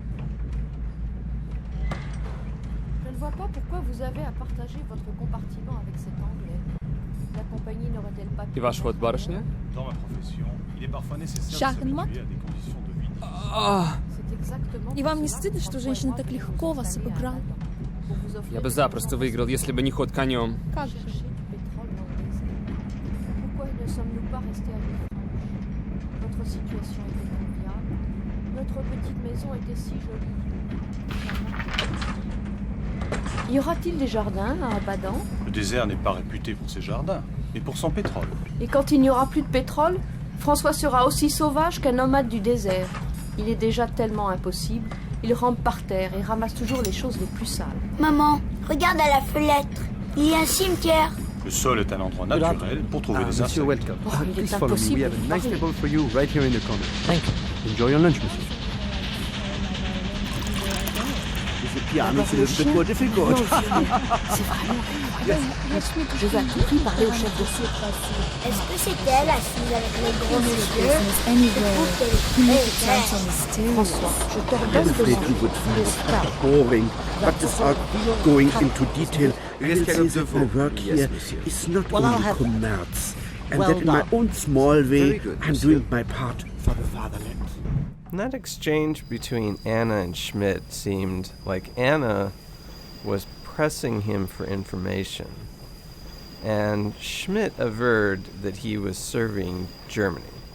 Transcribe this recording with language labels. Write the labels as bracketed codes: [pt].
[fr] Je ne vois pas pourquoi vous avez à partager votre compartiment avec cet Anglais. La compagnie n'aurait-elle pas pu... [ru] И ваш ход, барышня? [fr] Dans ma profession, il est parfois nécessaire [ru] Шахмат? [fr] de s'habituer à des conditions de vie. C'est exactement... [ru] И вам не стыдно, что женщина так легко вас обыграла? Я бы запросто выиграл, если бы не ход конем. Как же? [fr] Pourquoi ne sommes-nous pas restés à Villefranche? Notre situation était enviable. Notre petite maison était si jolie. Y aura-t-il des jardins à Abadan? Le désert n'est pas réputé pour ses jardins, mais pour son pétrole. Et quand il n'y aura plus de pétrole, François sera aussi sauvage qu'un nomade du désert. Il est déjà tellement impossible. Il rampe par terre et ramasse toujours les choses les plus sales. Maman, regarde à la fenêtre. Il y a un cimetière. Le sol est un endroit naturel pour trouver des insectes. Oh, il est impossible. [en] a nice table for you right here in the corner. Thank you. Enjoy your lunch, monsieur. The piano is a little bit more difficult. [fr] C'est vraiment incroyable. Je vais à tout prix parler au chef de file. Est-ce que c'est elle assise avec les gros yeux? François, je t'ordonne de [en] Afraid you would find it rather boring, but without going into detail, I will say that my work here is not only commerce, and that in my own small way I'm doing my part for the fatherland. And that exchange between Anna and Schmidt seemed like Anna was pressing him for information, and Schmidt averred that he was serving Germany.